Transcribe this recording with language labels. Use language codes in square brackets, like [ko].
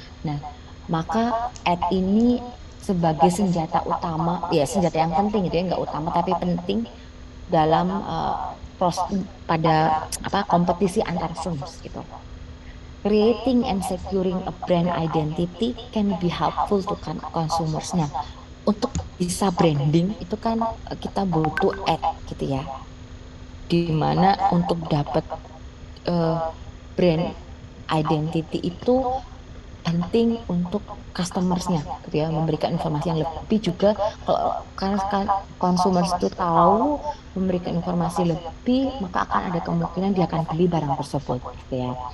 [id] Nah, maka ad ini sebagai senjata utama, ya senjata yang penting gitu ya, nggak utama tapi penting dalam pada apa kompetisi antar firms gitu. [en] Creating and securing a brand identity can be helpful to consumers. [id] Nah, untuk bisa branding itu kan kita butuh ad gitu ya. Di mana untuk dapat brand identity itu penting untuk customersnya gitu ya, memberikan informasi yang lebih juga kalau karena consumers itu tahu memberikan informasi lebih, maka akan ada kemungkinan dia akan beli barang tersebut gitu ya.